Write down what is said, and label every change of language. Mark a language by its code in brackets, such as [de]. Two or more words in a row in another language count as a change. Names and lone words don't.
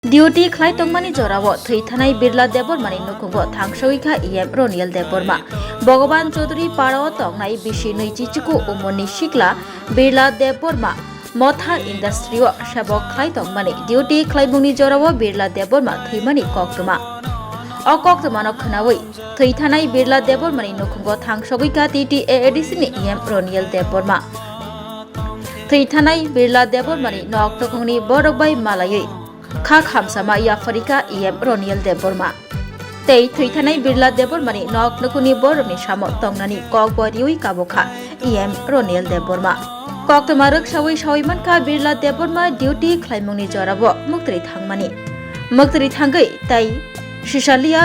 [trp] ডিউটি খাই টংমানি জরাও থৈথানাই বিরলা দেববর্মানি নুকুঙ্গ থাংসইখা ইএম রনিয়েল দেববর্মা ভগবান চৌধুরী পাড়াও টংনাই বিশি নৈচিচিকু উমনি শিকলা বিরলা দেববর্মা মথা ইন্ডাস্ট্রিও সেবক খাই টংমানি ডিউটি খাইমুনি জরাও বিরলা দেববর্মা থৈমানি কক্তমা অকক্তমানক খনাওই থৈথানাই বিরলা দেববর্মানি নুকুঙ্গ থাংসইখা টিটিএডিসিনি ইএম রনিয়েল দেববর্মা থৈথানাই বিরলা দেববর্মানি নক্তকংনি বড়বাই মালাयै खा खामसामा याफरिका इएम रनियल देबबर्मा तै थैथानाय बिरला देबबर्मानि नक नकुनि बरमनि साम तंगनानि कक बरिउइ काबोखा इएम रनियल देबबर्मा कक्तमा रोगसावै सावैमानखा बिरला देबबर्मा डिउटी ख्लाइमुंनि जराबो मुक्तरि थांगै तै सिसालिया